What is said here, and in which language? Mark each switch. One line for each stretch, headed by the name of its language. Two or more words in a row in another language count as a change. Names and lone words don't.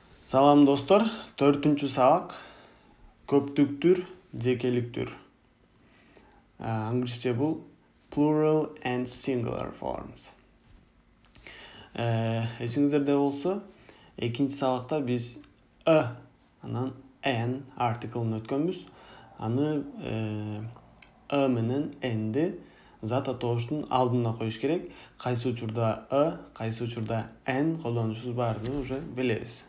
Kyrgyz: Салам достор, 4-чү сабак көптүктүр, жекеликтүр. Англисче бул
English: plural and singular forms.
Kyrgyz: Эсиңиздерде болсо, экинчи сабакта биз анан an артиклын өткөнбүз. Аны менен nди зат атооштун алдына коюш керек. Кайсы учурда кайсы учурда n колдонушубуз баарын уже билебиз.